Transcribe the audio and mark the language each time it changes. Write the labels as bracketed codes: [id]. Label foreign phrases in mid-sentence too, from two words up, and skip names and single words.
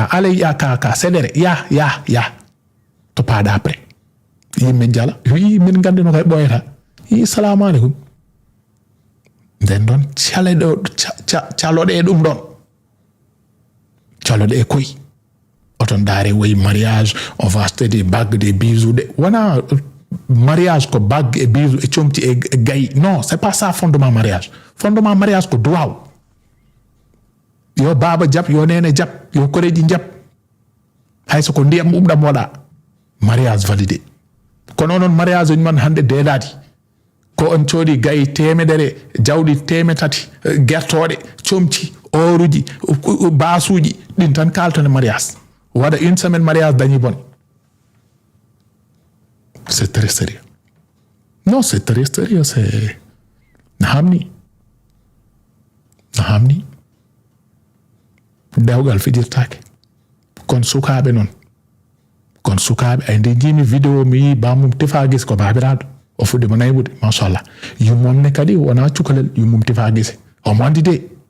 [ff] alay ya ka sédére ya to paada après yimɓe jala wi min gandino kay ɓoyata salamu aleykum nden ɗon caloɗe ɗum ɗon caloɗe koy oton daare woyi mariage [fr] on va acheter des bagues des bijoux [ff] de wona mariage ko [fr] bague et bijoux et [ff] comti et gayi [fr] non c'est pas ça fondement mariage [ff] ko duwaw yo baba jab yo nene jab yo koreji jab hayso ko ndiyam ɓumɗam waɗa [fr] mariage validé [ff] kono noon mariage uji man hande deeladi ko on coodi gayi 100 jawɗi 300 gertoɗe comci oruji basuji ɗin tan kaltone mariage waɗa [fr] une semaine [ff] mariage dañi bone [fr] c'est très sérieux non c'est très sérieux c'est [ff] na hamni dewgal fijirtake kon sukaɓe noon ay nde jimi vidéo mi yi bamum Tyfa Guissé ko babiraɗo o fuɗɗima naybude machallah yummomne kadi wona cukalel yummum Tyfa Guissé omo andi de